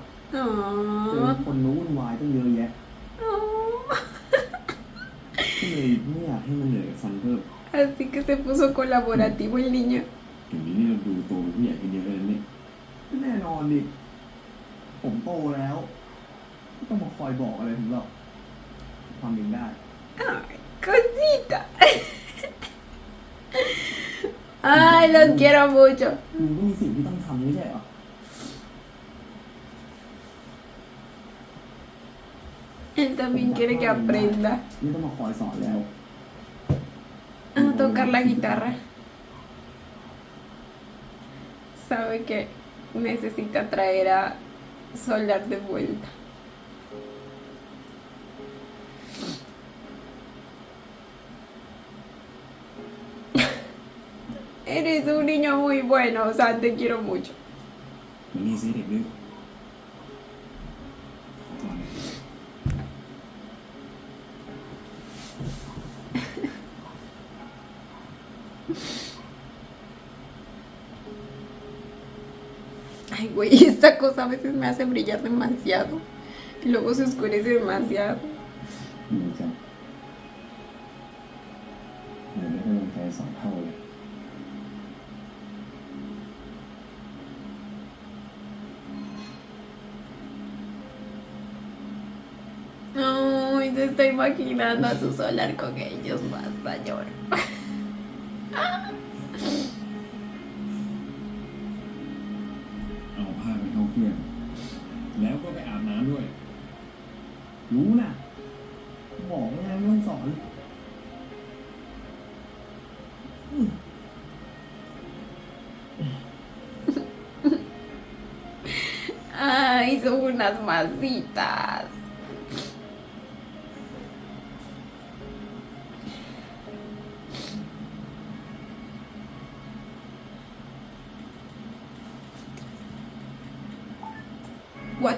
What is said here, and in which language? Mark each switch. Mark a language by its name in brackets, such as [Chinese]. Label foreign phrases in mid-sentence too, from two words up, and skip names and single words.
[Thai] อ๋อ เจอคนรู้วุ่นวายตั้งเยอะแยะ อ๋อ ก็เลยไม่อยากให้มันเหนื่อยกับซันเพิ่ม [Spanish] Así que se puso colaborativo el niño. [Thai] อย่างนี้เราดูโตเป็นผู้ใหญ่กันเยอะเลยเนี่ยแน่นอนดิผมโตแล้วไม่ต้องมาคอยบอกอะไรผมหรอกทำเองได้ [Spanish] Ay, cosita. Ay, los quiero mucho. [Thai] ลุงก็มีสิ่งที่ต้องทำไม่ใช่เหรอ [Spanish] Él también quiere que aprenda [Thai] ไม่ต้องมาคอยสอนแล้ว [Spanish] a tocar la guitarra. Sabe que necesita traer a Solar de vuelta. Eres un niño muy bueno, o sea, te quiero mucho. [Thai] มันนี่สิเด็กดื้อขอก่อนเลย [Spanish] Ay, güey, esta cosa a veces me hace brillar demasiado. Y luego se oscurece demasiado. [Thai] ดีจังเหมือนได้กำลังใจ2 เท่าเลย [Spanish] Ay, se está imaginando a su Solar con ellos. Basta, lloro. [Thai] เอาผ้าไปเข้าเครื่องแล้วก็ไปอาบน้ำด้วย รู้นะบอกไงไม่ต้องสอน [Spanish] Ay, son unas masitas. [English] What?